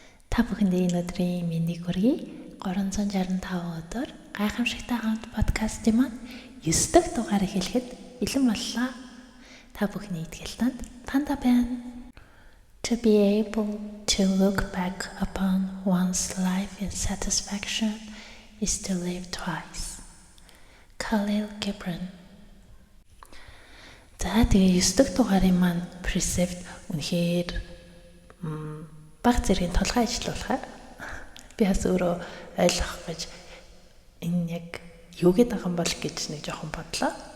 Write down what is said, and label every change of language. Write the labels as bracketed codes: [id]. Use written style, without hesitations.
[mn] Та бүхэндээ энэ өдрийн мэндийг хүргэе. 365 өдөр гайхамшигтай хамт подкастын маань 9 дахь дугаарыг хэлэхэд бэлэн боллоо. Та бүхний итгэлтэнд Панда байна. [en] To be able to look back upon one's life in satisfaction is to live twice. Khalil Gibran. [mn] За тэгээ 9 дахь дугаарын маань precept үнэхээр баг зэргийн толгой ажиллуулахаар би бас өөрөө ойлгох гэж энэ яг юу гэдэг юм бол гэж нэг жоохон бодлоо.